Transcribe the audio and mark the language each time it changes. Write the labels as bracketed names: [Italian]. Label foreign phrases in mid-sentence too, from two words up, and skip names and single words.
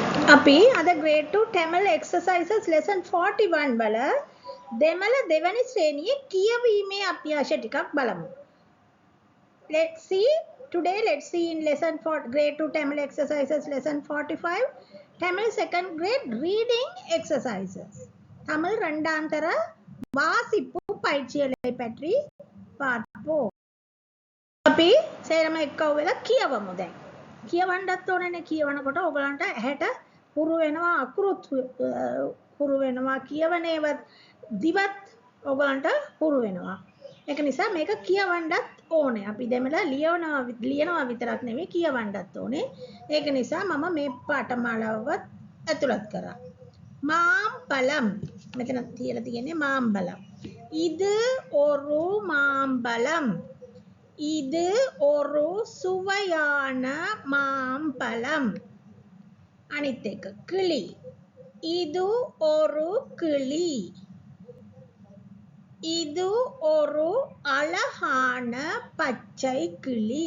[Sinhala] අපි අද [English] grade 2 Tamil exercises lesson 41 [Sinhala] වල දෙමළ දෙවැනි ශ්‍රේණියේ කියවීමේ අභ්‍යාස ටිකක් බලමු. [English] Let's see in lesson 4 grade 2 Tamil exercises lesson 45 Tamil second grade reading exercises. [Tamil] தமிழ் இரண்டாந்தர வாசிப்பு பயிற்சிகளை பற்றி பார்ப்போம். [Sinhala] අපි සේරම එක්ක වෙලා කියවමු දැන්. කියවන්නත් ඕනනේ කියවනකොට ඔයගලන්ට ඇහැට පුරු වෙනවා අකුරුත් පුරු වෙනවා කියවනේවත් දිවත් ඔයගලන්ට පුරු වෙනවා. ඒක නිසා මේක කියවන්නත් ඕනේ. අපි දෙමළ ලියනවා විතරක් නෙවෙයි කියවන්නත් ඕනේ. ඒක නිසා මම මේ පාඨමාලාවවත් ඇතුළත් කරා. மாம்பழம் මෙතන තියලා තියෙන්නේ மாம்பழம். [Tamil] இது ஒரு மாம்பழம். இது ஒரு சுவையான மாம்பழம். [Sinhala] අනිත් එක [Tamil] கிளி. இது ஒரு கிளி. இது ஒரு அழகான பச்சை கிளி.